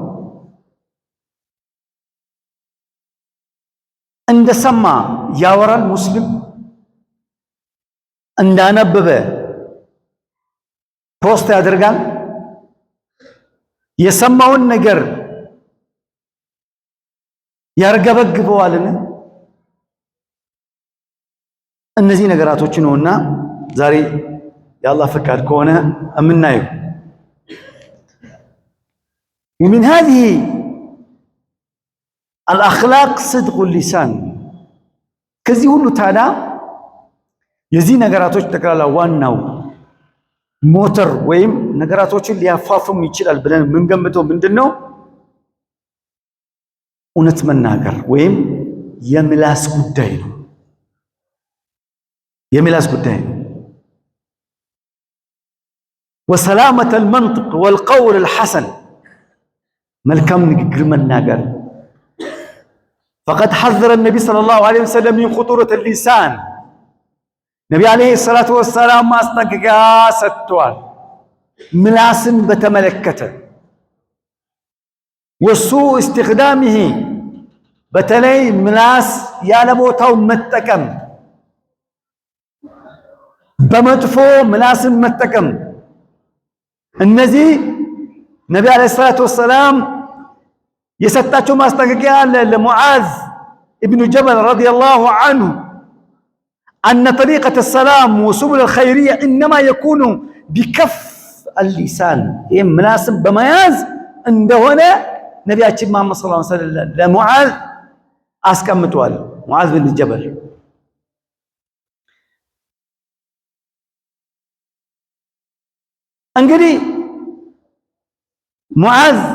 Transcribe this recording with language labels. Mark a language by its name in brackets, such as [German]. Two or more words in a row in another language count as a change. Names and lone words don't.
[Amharic] እንደሰማ ያወራል ሙስሊም፣ እንዳነበበ ፖስት ያደርጋል፣ የሰማውን ነገር ያርገበግበዋልን? እነዚህ ነገራቶች ነውና ዛሬ የአላህ ፈቃድ ከሆነ እምናየው። [Arabic] ومن هذه الأخلاق صدق اللسان። [Amharic] ከዚህ ሁሉ ታዲያ የዚህ ነገራቶች ጠቅላላ ዋናው ሞተር ወይም ነገራቶችን ሊያፋፍም ይችላል ብለን የምንገምተው ምንድነው? እውነት መናገር ወይም የምላስ ጉዳይ ነው። የምላስ ጉዳይ ነው። [Arabic] وسلامة المنطق والقول الحسن، [Amharic] መልካም ንግግር መናገር። [Arabic] فقد حذر النبي صلى الله عليه وسلم من خطورة اللسان። ነቢ عليه الصلاة والسلام [Amharic] ማስጠንቀቂያ ሰጥተዋል ምላስን በተመለከተ። [Arabic] وسوء استخدامه، [Amharic] በተለይ ምላስ ያለ ቦታው መጠቀም፣ በመጥፎ ምላስን መጠቀም። እነዚህ ነቢ [Arabic] عليه الصلاة والسلام [Amharic] የሰጣቸው ማስጠንቀቂያ አለ ለሙዓዝ ኢብኑ ጀበል [Arabic] رضي الله عنه أن طريقة السلام وسبل الخيرية إنما يكون بكف اللسان. [Amharic] ይህ ምላስን በመያዝ እንደሆነ ነቢያችን መሐመድ [Arabic] صلى الله عليه وسلم [Amharic] ለሙዓዝ አስቀምጧል። ሙዓዝ ብን ጀበል እንግዲህ ሙዓዝ